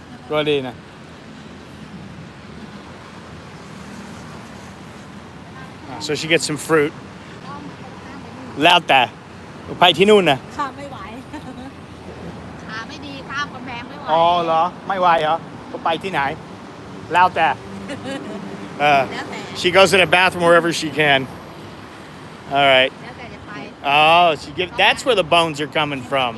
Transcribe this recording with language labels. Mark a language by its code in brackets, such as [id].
[th] ก็ดีนะ [en] so she gets some fruit [th] ต้องไปข้ามไปนู่น แล้วแต่ไปที่นู่นนะ ข้ามไม่ไหว ขาไม่ดีข้ามกำแพงไม่ไหว เหรอไม่ไหวเหรอก็ไปที่ไหนแล้วแต่ แล้วแต่ [en] she goes to the bathroom wherever she can all right [th] แล้วแต่จะไป [en] that's where the bones are coming from